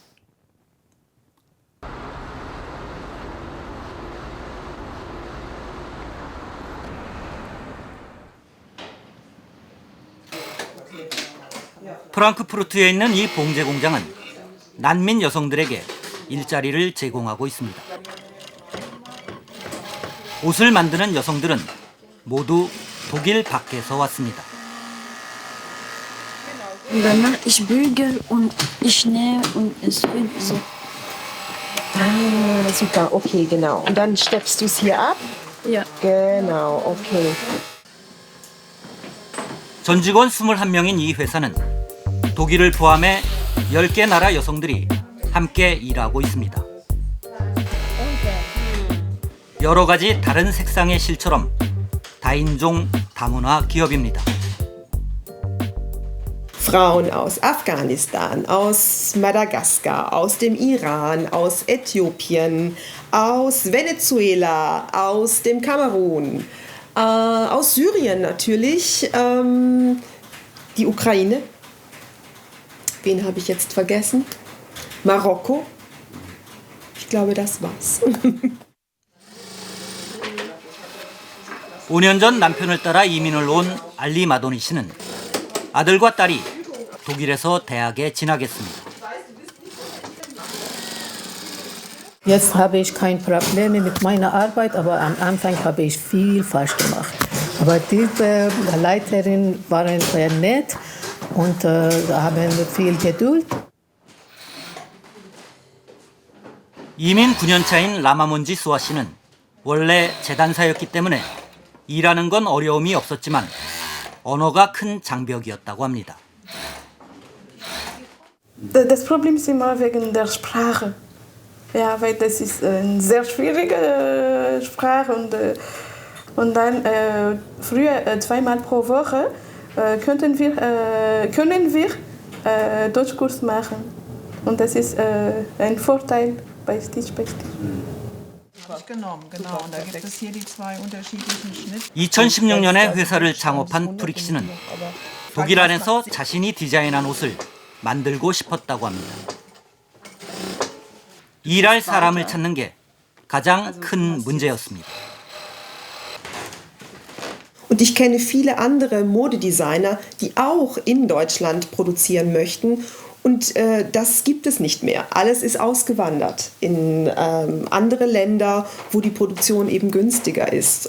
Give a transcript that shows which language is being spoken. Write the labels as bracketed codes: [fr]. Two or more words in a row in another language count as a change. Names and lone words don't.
[ko] 프랑크푸르트에 있는 이 봉제 공장은 난민 여성들에게 일자리를 제공하고 있습니다. 옷을 만드는 여성들은 모두 독일 밖에서 왔습니다. [de] Ich bügel und ich nähe und es wird so. Ah, super, okay, genau. Und dann steppst du es hier ab? Ja. Genau, okay. [ko] 전 직원 21명인 이 회사는 독일을 포함해 10개 나라 여성들이 함께 일하고 있습니다. 여러 가지 다른 색상의 실처럼 다인종, 다문화 기업입니다. [de] Frauen aus Afghanistan, aus Madagaskar, aus dem Iran, aus Äthiopien, aus Venezuela, aus dem Kamerun, aus Syrien natürlich, die Ukraine. Wen habe ich jetzt vergessen? Marokko. glaube, das war's. [ko] 5년 전 남편을 따라 이민을 온 알리 마도니 씨는 아들과 딸이 독일에서 대학에 진학했습니다. [de] Jetzt habe ich keine Probleme mit meiner Arbeit, aber am Anfang habe ich viel falsch gemacht. Aber diese Leiterin waren sehr nett und haben viel Geduld. [ko] 이민 9년 차인 라마몬지 수아 씨는 원래 재단사였기 때문에 일하는 건 어려움이 없었지만 언어가 큰 장벽이었다고 합니다. [de] Das Problem ist immer wegen der Sprache. Ja, weil das ist eine sehr schwierige Sprache und dann früher zweimal pro Woche können wir Deutschkurs machen und das ist ein Vorteil bei Stitch by Stitch. genau. Und da gibt es hier die zwei unterschiedlichen Schnitt. [ko] 2016년에 회사를 창업한 프릭 씨는 독일 안에서 자신이 디자인한 옷을 만들고 싶었다고 합니다. 일할 사람을 찾는 게 가장 큰 문제였습니다. [de] Und ich kenne viele andere Modedesigner, die auch in Deutschland produzieren möchten. Und das gibt es nicht mehr. Alles ist ausgewandert in andere Länder, wo die Produktion eben günstiger ist.